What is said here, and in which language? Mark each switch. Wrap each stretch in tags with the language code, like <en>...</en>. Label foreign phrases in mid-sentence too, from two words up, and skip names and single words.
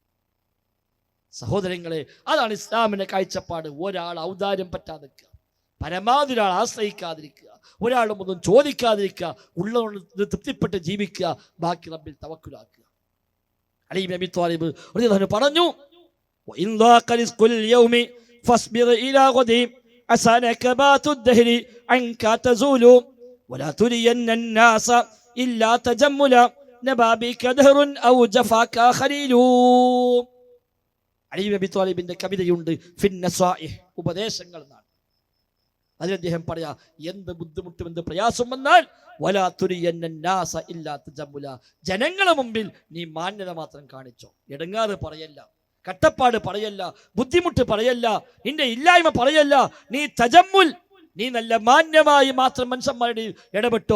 <ml>സഹോദരങ്ങളെ, അതാണ് ഇസ്ലാമിന്റെ കാഴ്ചപ്പാട്. ഒരാൾ ഔദാര്യം പറ്റാതെ നിൽക്കുക, പരമാവധി ഒരാൾ ആശ്രയിക്കാതിരിക്കുക, ഒരാളും ഒന്നും ചോദിക്കാതിരിക്കുക, ഉള്ളതുകൊണ്ട് തൃപ്തിപ്പെട്ട് ജീവിക്കുക, ബാക്കി റബ്ബിൽ തവക്കുലാക്കുക. അലി ഇബ്നു അബീ ത്വാലിബ്</ml> <ar>رضي الله عنه</ar> <ml>പറഞ്ഞു,</ml> <ar>وإن ضاق رزق اليوم فاصبر إلى غد عسى نكبات الدهر عنك تزول ولا ترين الناس إلا تجملا نبى بك دهر أو جفاك خليل.</ar> <ml>അലി ഇബ്നു അബീ ത്വാലിബിന്റെ കവിതയുണ്ട്</ml> <ar>في النصائح,</ar> <ml>ഉപദേശങ്ങൾ എന്നാണ്. അതിൽ അദ്ദേഹം പറയാ, എന്ത് ബുദ്ധിമുട്ടും എന്ത് പ്രയാസം വന്നാൽ</ml> <ar>ولا ترين الناس إلا تجملا,</ar> <ml>ജനങ്ങളുടെ മുമ്പിൽ നീ മാന്യത മാത്രം കാണിച്ചോ, ഇടങ്ങാറ് പറയല്ല, കട്ടപ്പാട് പറയല്ല, ബുദ്ധിമുട്ട് പറയല്ല, നിന്റെ ഇല്ലായ്മ പറയല്ല, നീ തജമ്മുൽ, നീ നല്ല മാന്യമായി മാത്രം മനുഷ്യന്മാരുടെ ഇടപെട്ടോ.</ml>